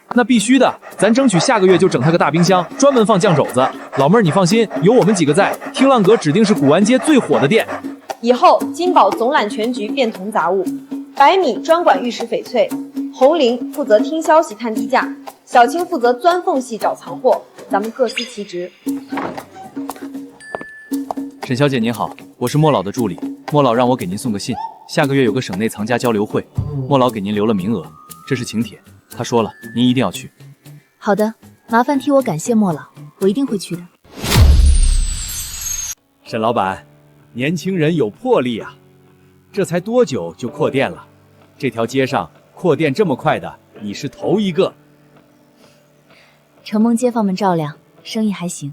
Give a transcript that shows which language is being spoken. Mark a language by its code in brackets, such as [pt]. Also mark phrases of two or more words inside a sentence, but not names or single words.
[zh] 那必須的，咱爭取下個月就整他個大冰箱，專門放醬肘子。老妹兒你放心，有我們幾個在，聽浪閣指定是古玩街最火的店。以後金寶總攬全局變銅雜物，百米專管玉石翡翠，紅菱負責聽消息探低價，小青負責鑽縫隙找藏貨，咱們各司其職。沈小姐您好，我是莫老的助理，莫老讓我給您送個信，下個月有個省內藏家交流會，莫老給您留了名額，這是請帖，他說了您一定要去。好的，麻煩替我感謝莫老，我一定會去的。沈老闆，年輕人有魄力啊，這才多久就擴店了？這條街上擴店這麼快的，你是頭一個。承蒙街坊們照料，生意還行。